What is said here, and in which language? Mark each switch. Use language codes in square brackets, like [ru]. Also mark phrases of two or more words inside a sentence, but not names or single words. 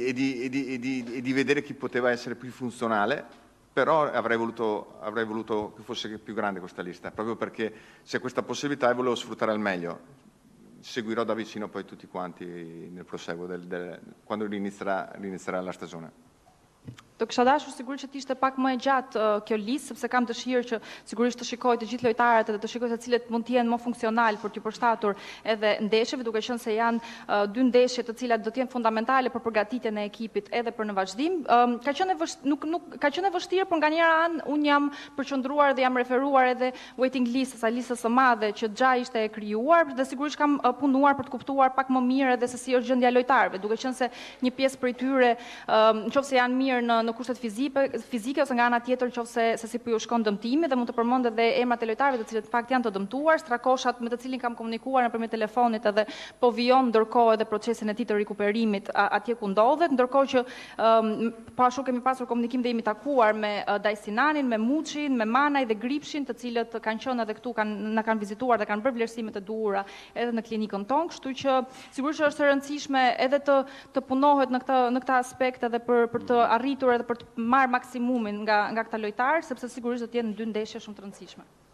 [it] di vedere chi poteva essere più funzionale, però avrei voluto che fosse più grande questa lista, proprio perché c'è questa possibilità e volevo sfruttare al meglio. Seguirò da vicino poi tutti quanti nel proseguo, quando inizierà la stagione. [sq] Do kisha dashur sigurisht që të ishte pak më e gjatë kjo listë, sepse kam dëshirë që sigurisht të shikoj të gjithë lojtarët dhe të shikoj se cilët mund të jenë më funksional për t'ju përshtatur edhe ndeshjeve, duke qenë se janë dy ndeshje të cilat do të jenë fundamentale për përgatitjen e ekipit edhe për në vazhdim. Ka qenë e vështirë, por nga njëra anë unë jam përqendruar dhe jam referuar edhe [en] waiting list, [sq] asaj listës së madhe që xha ishte e krijuar dhe sigurisht kam punuar për të kuptuar pak më mirë edhe se si është gjendja e lojtarëve, duke qenë se një pjesë prej tyre nëse janë mirë në kushtet fizike ose nga ana tjetër nëse se si po ju shkon dëmtimi dhe mund të përmend edhe emrat e lojtarëve të cilët në fakt janë të dëmtuar, Strakoshat me të cilin kam komunikuar nëpërmjet telefonit edhe po vijon ndërkohë edhe procesin e tij të rikuperimit atje ku ndodhet, ndërkohë që po ashtu kemi pasur komunikim dhe jemi takuar me Dajsinanin, me Muçin, me Manaj dhe Gripshin, të cilët kanë qenë edhe këtu na kanë vizituar dhe kanë bërë vlerësime të duhura edhe në klinikën tonë, kështu që sigurisht është e rëndësishme edhe të punohet në këtë aspekt edhe për të arritur edhe për të marrë maksimumin nga këta lojtarë, sepse sigurisht do të jenë dy ndeshje shumë të rëndësishme.